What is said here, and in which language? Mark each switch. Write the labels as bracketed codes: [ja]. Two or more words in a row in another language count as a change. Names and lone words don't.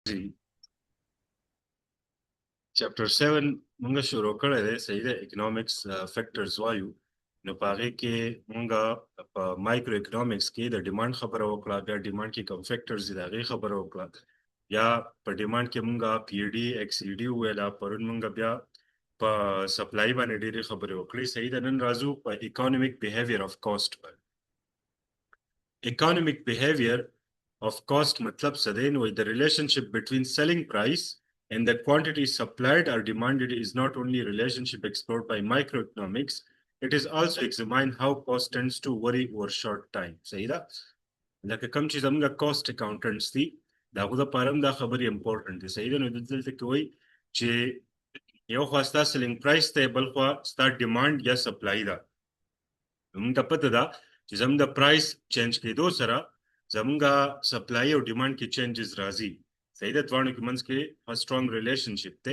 [ps] Chapter 7 مونږه شروع کړی دی صحیح ده [en] economics factors [ps] وایو نو په هغې کې مونږه په [en] micro economics [ps] کې د ډیمانډ خبره وکړه بیا ډیمانډ کې کوم فیکټرز دي د هغې خبره وکړه یا په ډیمانډ کې مونږه [en] PDX ED [ps] وویله پرون مونږه بیا په سپلای باندې ډېرې خبرې وکړې صحیح ده نن راځو په [en] economic behavior of cost economic behavior of cost [ps] matlab څه دی نو [en] the relationship between selling price and the quantity supplied or demanded is not only a relationship explored by microeconomics, it is also examined how cost tends to vary over short time. [ps] صحیح ده لکه کوم چې زموږ [en] cost accountants [ps] دي د هغو دپاره هم دا خبرې important دي صحیح ده نو دلته کې وایي چې یو خوا ستا [en] selling price [ps] دی بل خوا ستا ډیمانډ یا سپلای ده موږ ته پته ده چې زموږ د [en] price change [ps] کېدو سره زموږ سپلای او ډیمانډ کې چینجز راځي صحیح ده دواړو کې منځ کې [en] strong relationship [ps] دی